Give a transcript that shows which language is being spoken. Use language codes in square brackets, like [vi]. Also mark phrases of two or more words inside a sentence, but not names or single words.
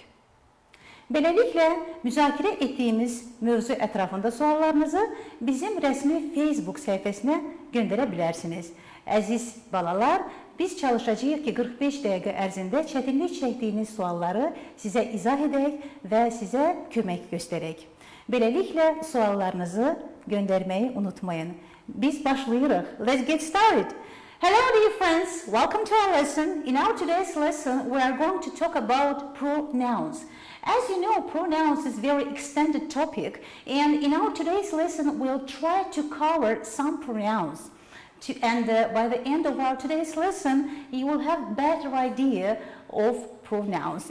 [az] Beləliklə, müzakirə etdiyimiz mövzu ətrafında suallarınızı bizim rəsmi Facebook səhifəsinə göndərə bilərsiniz. Əziz balalar, biz çalışacağıq ki, 45 dəqiqə ərzində çətinlik çəkdiyiniz sualları sizə izah edək və sizə kömək göstərək. Beləliklə, suallarınızı göndərməyi unutmayın. Biz başlayırıq. [en] Let's get started. Hello dear friends, welcome to our lesson. In our today's lesson, we are going to talk about pronouns. As you know, pronouns is a very extended topic, and in our today's lesson, we'll try to cover some pronouns. By the end of our today's lesson, you will have a better idea of pronouns.